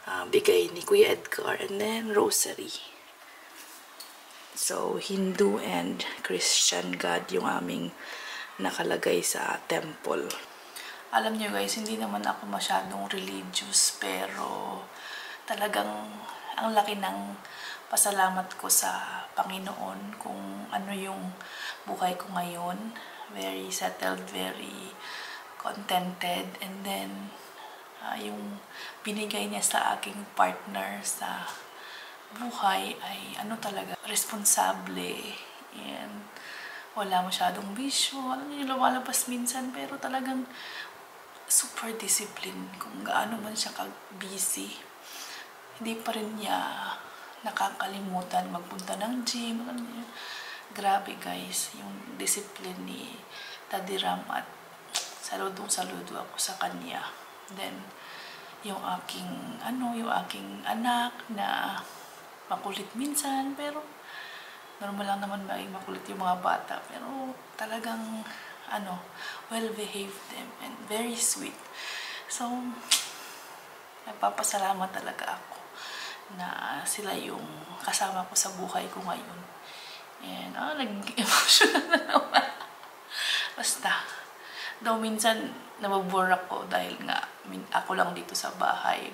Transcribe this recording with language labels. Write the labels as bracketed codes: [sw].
[tl] Bigay ni Kuya Edgar. [en] And then rosary. So Hindu and Christian God [tl] yung aming nakalagay sa temple. Alam niyo guys, hindi naman ako masyadong religious. Pero talagang ang laki ng pasalamat ko sa Panginoon kung ano yung buhay ko ngayon. [en] Very settled, very contented. [tl] And then, yung binigay niya sa aking partner sa buhay ay ano talaga, responsable. And wala masyadong bisyo. Alam niyo, lumalabas minsan pero talagang super discipline kung gaano man siya ka-busy. Hindi pa rin niya nakakalimutan magpunta ng gym. Grabe guys, yung discipline ni Daddy Ram at saludong-saludo ako sa kanya. Then, yung aking anak na makulit minsan, pero normal lang naman maging makulit yung mga bata. Pero talagang, [en] well-behaved them and very sweet. [tl] So, nagpapasalamat talaga ako na sila yung kasama ko sa buhay ko ngayon. And, nag-emotional na naman. Basta, daw minsan nababore ako dahil nga ako lang dito sa bahay.